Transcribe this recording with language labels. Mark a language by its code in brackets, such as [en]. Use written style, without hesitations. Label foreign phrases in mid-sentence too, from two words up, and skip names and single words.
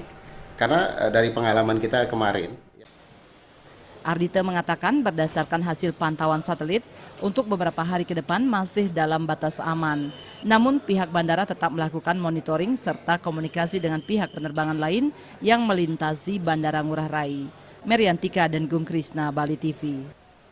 [id] Karena dari pengalaman kita kemarin, Ardite mengatakan berdasarkan hasil pantauan satelit, untuk beberapa hari ke depan masih dalam batas aman. Namun pihak bandara tetap melakukan monitoring serta komunikasi dengan pihak penerbangan lain yang melintasi Bandara Ngurah Rai. Meriantika dan Gung Krisna, Bali TV.